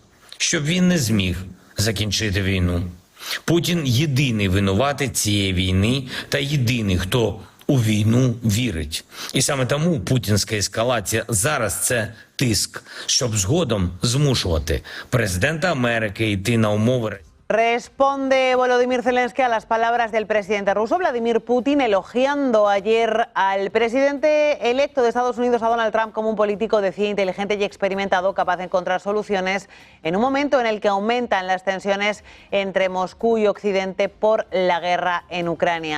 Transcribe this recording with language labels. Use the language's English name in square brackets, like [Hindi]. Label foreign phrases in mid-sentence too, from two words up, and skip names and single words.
[Ukrainian] Щоб він не зміг закінчити війну. Путін єдиний винуватець цієї війни та єдиний, хто у війну вірить. І саме тому путінська ескалація зараз – це тиск, щоб згодом змушувати президента Америки йти на умови [Spanish] Responde Volodymyr Zelensky a las palabras del presidente ruso Vladimir Putin, elogiando ayer al presidente electo de Estados Unidos, a Donald Trump, como un político decidido, inteligente y experimentado, capaz de encontrar soluciones en un momento en el que aumentan las tensiones entre Moscú y Occidente por la guerra en Ucrania.